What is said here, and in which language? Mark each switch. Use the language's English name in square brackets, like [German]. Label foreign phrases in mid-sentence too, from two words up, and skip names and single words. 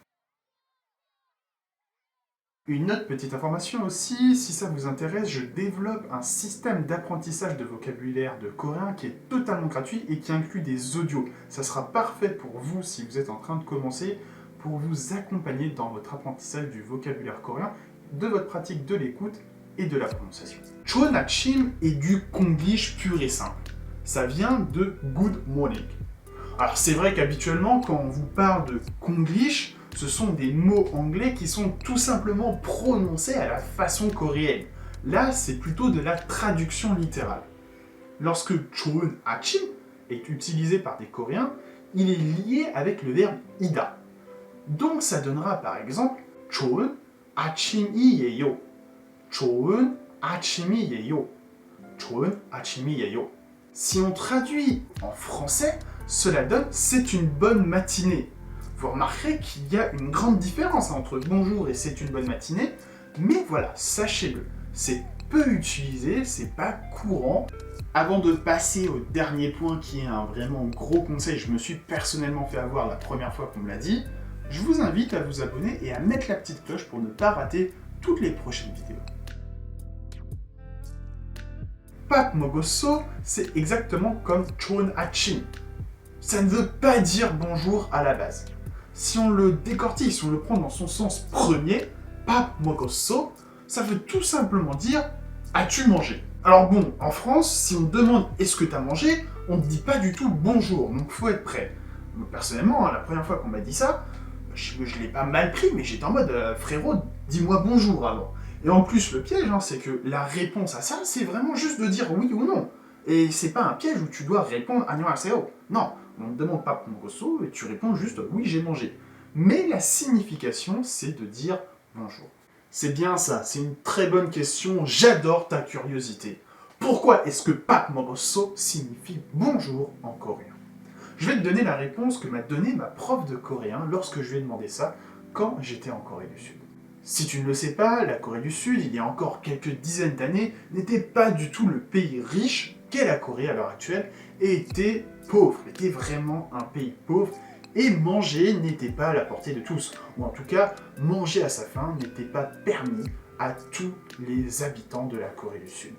[French] Une autre petite information aussi, si ça vous intéresse, je développe un système d'apprentissage de vocabulaire de coréen qui est totalement gratuit et qui inclut des audios. Ça sera parfait pour vous si vous êtes en train de commencer, pour vous accompagner dans votre apprentissage du vocabulaire coréen, de votre pratique de l'écoute et de la prononciation. [Korean] 좋은 아침 [French] est du konglish pur et simple. Ça vient de [English] good morning. [French] Alors c'est vrai qu'habituellement, quand on vous parle de konglish, ce sont des mots anglais qui sont tout simplement prononcés à la façon coréenne. Là, c'est plutôt de la traduction littérale. Lorsque [Korean] 좋은 아침 [French] est utilisé par des Coréens, il est lié avec le verbe ida. Donc ça donnera par exemple [Korean] 좋은 아침이에요. 좋은 아침이에요. 좋은 아침이에요. [French] Si on traduit en français, cela donne c'est une bonne matinée. Vous remarquerez qu'il y a une grande différence entre bonjour et c'est une bonne matinée, mais voilà, sachez-le, c'est peu utilisé, c'est pas courant. Avant de passer au dernier point qui est un vraiment gros conseil, je me suis personnellement fait avoir la première fois qu'on me l'a dit, je vous invite à vous abonner et à mettre la petite cloche pour ne pas rater toutes les prochaines vidéos. [Korean] 밥 먹었어, [French] c'est exactement comme [Korean] 좋은 아침. [French] Ça ne veut pas dire bonjour à la base. Si on le décortique, si on le prend dans son sens premier, [Korean] 밥 먹었어, [French] ça veut tout simplement dire as-tu mangé? Alors bon, en France, si on demande est-ce que tu as mangé, on ne dit pas du tout bonjour, donc faut être prêt. Moi, personnellement, la première fois qu'on m'a dit ça, je l'ai pas mal pris, mais j'étais en mode frérot, dis-moi bonjour avant. Et en plus, le piège, c'est que la réponse à ça, c'est vraiment juste de dire oui ou non. Et c'est pas un piège où tu dois répondre 안녕하세요. Non, on ne demande pas [Korean] 밥 먹었어 [French] et tu réponds juste oui, j'ai mangé. Mais la signification, c'est de dire bonjour. C'est bien ça, c'est une très bonne question, j'adore ta curiosité. Pourquoi est-ce que [Korean] 밥 먹었어 [French] signifie bonjour en coréen? Je vais te donner la réponse que m'a donnée ma prof de coréen lorsque je lui ai demandé ça quand j'étais en Corée du Sud. Si tu ne le sais pas, la Corée du Sud, il y a encore quelques dizaines d'années, n'était pas du tout le pays riche qu'est la Corée à l'heure actuelle et était pauvre, était vraiment un pays pauvre, et manger n'était pas à la portée de tous, ou en tout cas, manger à sa faim n'était pas permis à tous les habitants de la Corée du Sud.